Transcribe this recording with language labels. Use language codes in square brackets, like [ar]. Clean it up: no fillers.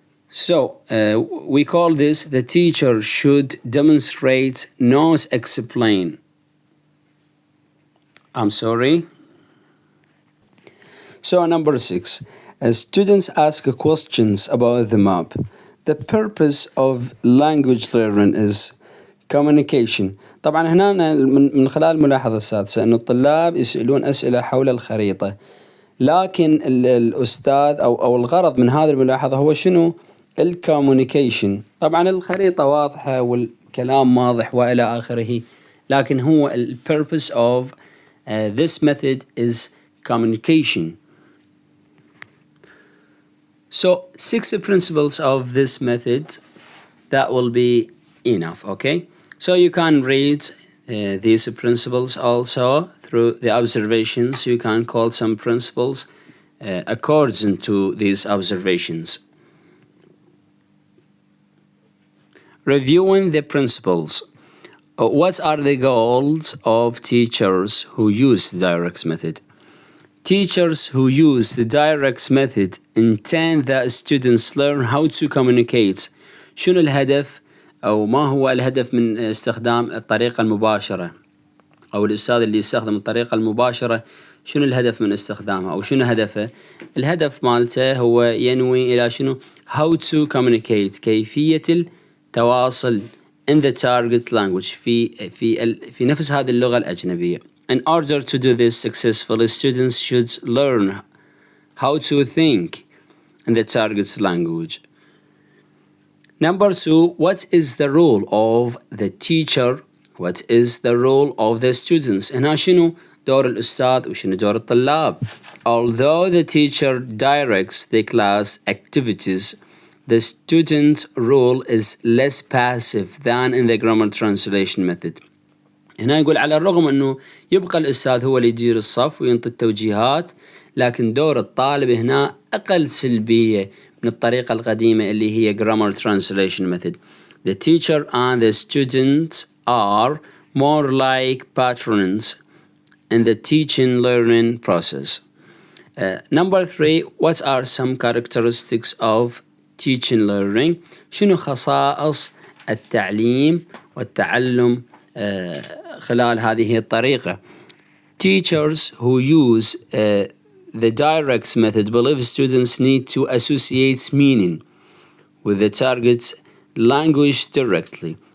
[en] So we call this the teacher should demonstrate, not explain. I'm sorry. So number 6, students ask questions about the map. The purpose of language learning is communication. [ar] طبعا هنا من خلال الملاحظة السادسة أن الطلاب يسألون أسئلة حول الخريطة، لكن الأستاذ أو الغرض من هذه الملاحظة هو شنو؟ الكوميونيكيشن. طبعا الخريطة واضحة والكلام واضح وإلى آخره، لكن هو [en] the purpose of this method is communication. So 6 principles of this method, that will be enough. Okay, so you can read these principles also through the observations. You can call some principles according to these observations. Reviewing the principles. What are the goals of teachers who use the direct method? Teachers who use the direct method intend that students learn how to communicate. [ar] شنو الهدف أو ما هو الهدف من استخدام الطريقة المباشرة، أو الأستاذ اللي يستخدم الطريقة المباشرة شنو الهدف من استخدامها أو شنو هدفه؟ الهدف مالته هو ينوي إلى شنو؟ [en] how to communicate، [ar] كيفية التواصل [en] in the target language [ar] في نفس هذه اللغة الأجنبية. [en] In order to do this successfully, students should learn how to think in the target language. Number 2, what is the role of the teacher? What is the role of the students? [ar] هنا شنو دور الأستاذ وشنو دور الطلاب؟ [en] Although the teacher directs the class activities, the student's role is less passive than in the grammar translation method. [ar] هنا يقول على الرغم أنه يبقى الأستاذ هو اللي يدير الصف وينطي التوجيهات، لكن دور الطالب هنا أقل سلبية من الطريقة القديمة اللي هي grammar translation method. [en] The teacher and the students are more like patrons in the teaching learning process. Number 3, what are some characteristics of teaching learning? [ar] شنو خصائص التعليم والتعلم خلال هذه الطريقة؟ [en] Teachers who use the direct method believe students need to associate meaning with the target language directly.